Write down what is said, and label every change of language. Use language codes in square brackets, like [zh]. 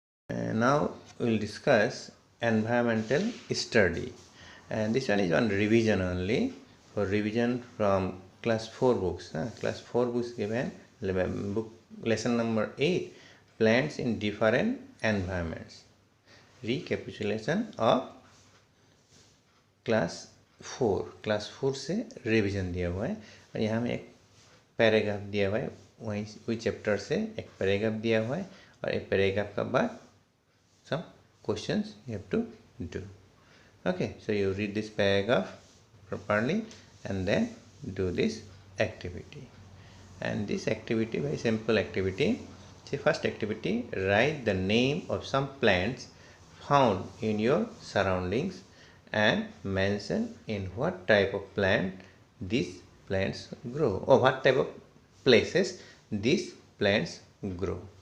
[en] Now we will discuss environmental study, and this one is on revision only, for revision from class 4 books. Class 4 books given book lesson number 8 plants in different environments. Recapitulation of class [hi] class 4 से revision दिया हुआ है और यहाँ में एक paragraph दिया हुआ है, वही चैप्टर से एक पैराग्राफ दिया हुआ है और एक पैराग्राफ का बाद [en] some questions you have to do. Okay, so you read this paragraph properly and then do this activity. And this activity, very simple activity. See, first activity, write the name of some plants found in your surroundings and mention in what type of plant these plants grow, or what type of places these plants grow.